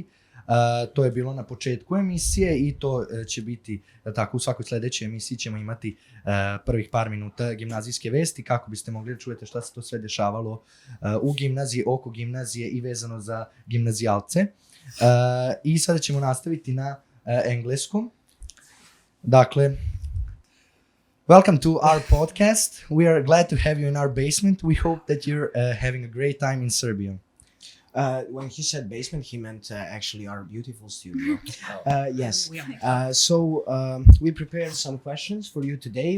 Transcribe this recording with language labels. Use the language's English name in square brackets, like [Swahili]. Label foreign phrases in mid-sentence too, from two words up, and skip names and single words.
[Serbian] To je bilo na početku emisije i to će biti tako u svakoj sledećoj emisiji ćemo imati prvih par minuta gimnazijske vesti kako biste mogli da čujete šta se to sve dešavalo u gimnaziji, oko gimnazije i vezano za gimnazijalce. I sada ćemo nastaviti na engleskom. Dakle, [English] welcome to our podcast. We are glad to have you in our basement. We hope that you're having a great time in Serbia. When he said basement, he meant actually our beautiful studio. Yes. We prepared some questions for you today.